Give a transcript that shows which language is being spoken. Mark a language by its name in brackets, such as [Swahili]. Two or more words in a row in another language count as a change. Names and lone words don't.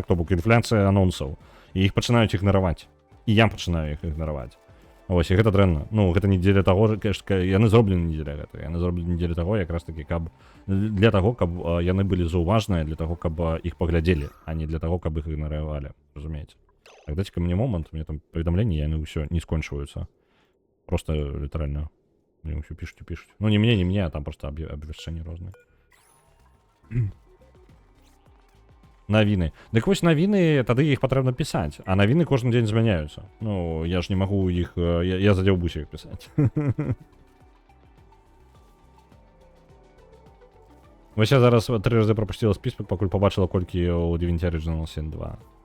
[Belarusian] То бок інфляцыя анонсаў. І іх пачынаюць ігнараваць. І я пачынаю іх ігнараваць. Вось, і гэта дрэнна. Ну, гэта не дзеля таго, яны зроблены не дзеля гэтага. Яны зроблены не дзеля таго, якраз такі, каб для таго, каб яны былі заўважныя, для таго, каб іх паглядзелі, а не для таго, каб іх ігнаравалі. Разумееце? [Russian] Так, дайте-ка мне момент, у меня там поведомления, и они все не скончиваются. Просто литерально. Мне все пишут и пишут. Ну, не мне, а там просто обвешчения разные. [Belarusian] Навіны. Дык вось навіны, тады іх патрэбна пісаць, а навіны кожны дзень змяняюцца. Ну, я ж не магу іх, я задзяўбуся іх пісаць. Вось я зараз 3 разы прапусціла спіс, пакуль пабачыла, колькі ў Divinity Original Sin 2.